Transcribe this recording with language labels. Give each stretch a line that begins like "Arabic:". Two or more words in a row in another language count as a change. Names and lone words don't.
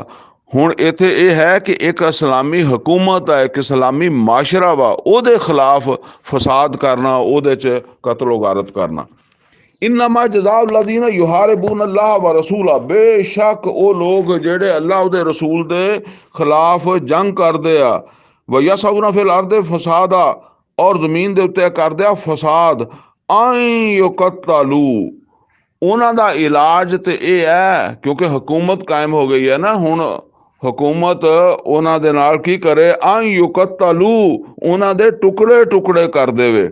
Punjabi: ਹੁਣ ਇੱਥੇ ਇਹ ਹੈ ਕਿ ਇੱਕ ਇਸਲਾਮੀ ਹਕੂਮਤ ਹੈ, ਇੱਕ ਇਸਲਾਮੀ ਮਾਸ਼ਰਾ ਵਾ, ਉਹਦੇ ਖਿਲਾਫ ਫਸਾਦ ਕਰਨਾ, ਉਹਦੇ 'ਚ ਕਤਲ ਗਾਰਤ ਕਰਨਾ।
Arabic: إنما جزاء الذين يحاربون الله و رسوله,
Punjabi: ਬੇਸ਼ੱਕ ਉਹ ਲੋਕ ਜਿਹੜੇ ਅੱਲਾਹ ਉਹਦੇ ਰਸੂਲ ਦੇ ਖਿਲਾਫ ਜੰਗ ਕਰਦੇ ਆ।
Arabic: و يسعون في الأرض فسادا,
Punjabi: ਔਰ ਜ਼ਮੀਨ ਦੇ ਉੱਤੇ ਕਰਦੇ ਆ ਫਸਾਦ।
Arabic: أن يقتلوا,
Punjabi: ਉਹਨਾਂ ਦਾ ਇਲਾਜ ਤੇ ਇਹ ਹੈ, ਕਿਉਂਕਿ ਹਕੂਮਤ ਕਾਇਮ ਹੋ ਗਈ ਹੈ ਨਾ, ਹੁਣ ਹਕੂਮਤ ਉਹਨਾਂ ਦੇ ਨਾਲ ਕੀ ਕਰੇ,
Arabic: أن يقتلوا,
Punjabi: ਉਹਨਾਂ ਦੇ ਟੁਕੜੇ ਟੁਕੜੇ ਕਰ ਦੇਵੇ।